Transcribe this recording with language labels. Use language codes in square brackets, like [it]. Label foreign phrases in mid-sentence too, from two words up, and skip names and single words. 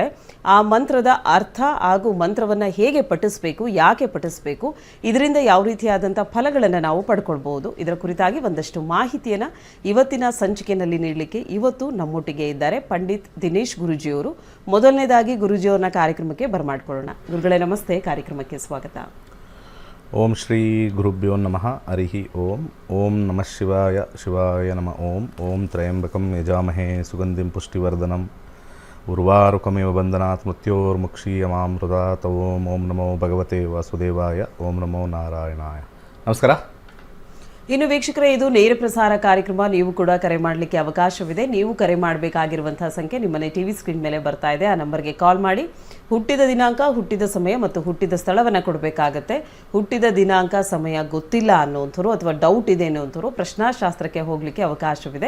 [kn] ಆ ಮಂತ್ರದ ಅರ್ಥ ಹಾಗೂ ಮಂತ್ರವನ್ನು ಹೇಗೆ ಪಠಿಸಬೇಕು, ಯಾಕೆ ಪಠಿಸಬೇಕು, ಇದರಿಂದ ಯಾವ ರೀತಿಯಾದಂಥ ಫಲಗಳನ್ನು ನಾವು ಪಡ್ಕೊಳ್ಬಹುದು, ಇದರ ಕುರಿತಾಗಿ ಒಂದಷ್ಟು ಮಾಹಿತಿಯನ್ನು ಇವತ್ತಿನ ಸಂಚಿಕೆಯಲ್ಲಿ ನೀಡಲಿಕ್ಕೆ ಇವತ್ತು ನಮ್ಮೊಟ್ಟಿಗೆ ಇದ್ದಾರೆ ಪಂಡಿತ್ ದಿನೇಶ್ ಗುರುಜಿಯವರು. ಮೊದಲನೇದಾಗಿ ಗುರುಜಿಯವರನ್ನ ಕಾರ್ಯಕ್ರಮಕ್ಕೆ ಬರಮಾಡ್ಕೊಳ್ಳೋಣ. ಗುರುಗಳೇ ನಮಸ್ತೆ, ಕಾರ್ಯಕ್ರಮಕ್ಕೆ ಸ್ವಾಗತ. [sa] ಓಂ ಶ್ರೀ ಗುರುಭ್ಯೋ ನಮಃ. ಹರಿ ಓಂ. ಓಂ ನಮಃ ಶಿವಾಯ. ಶಿವಾಯ ನಮಃ. ಓಂ. ಓಂ ತ್ರಯಂಬಕಂ ಯಜಾಮಹೇ ಸುಗಂಧಿಂ ಪುಷ್ಟಿವರ್ಧನಂ ಉರ್ವಾರುಕಮೇವ ಬಂಧನಾತ್ ಮೃತ್ಯೋರ್ಮುಕ್ಷೀಯಮಾಮೃತಾತ್. ಓಂ. ಓಂ ನಮೋ ಭಗವತೆ ವಾಸುದೇವಾಯ. ಓಂ ನಮೋ ನಾರಾಯಣಾಯ. ನಮಸ್ಕಾರ. [kn] ಇನ್ನು ವೀಕ್ಷಕರೇ, ಇದು ನೇರ ಪ್ರಸಾರ ಕಾರ್ಯಕ್ರಮ. ನೀವು ಕೂಡ ಕರೆ ಮಾಡಲಿಕ್ಕೆ ಅವಕಾಶವಿದೆ. ನೀವು ಕರೆ ಮಾಡಬೇಕಾಗಿರುವಂತಹ ಸಂಖ್ಯೆ ನಿಮ್ಮನೆ [en] TV screen [kn] ಮೇಲೆ ಬರ್ತಾ ಇದೆ. ಆ ನಂಬರ್ಗೆ ಕಾಲ್ ಮಾಡಿ ಹುಟ್ಟಿದ ದಿನಾಂಕ, ಹುಟ್ಟಿದ ಸಮಯ ಮತ್ತು ಹುಟ್ಟಿದ ಸ್ಥಳವನ್ನು ಕೊಡಬೇಕಾಗತ್ತೆ. ಹುಟ್ಟಿದ ದಿನಾಂಕ, ಸಮಯ ಗೊತ್ತಿಲ್ಲ ಅನ್ನೋಂಥವ್ರು ಅಥವಾ ಡೌಟ್ ಇದೆ ಅನ್ನೋಂಥವ್ರು ಪ್ರಶ್ನಾಶಾಸ್ತ್ರಕ್ಕೆ ಹೋಗಲಿಕ್ಕೆ ಅವಕಾಶವಿದೆ.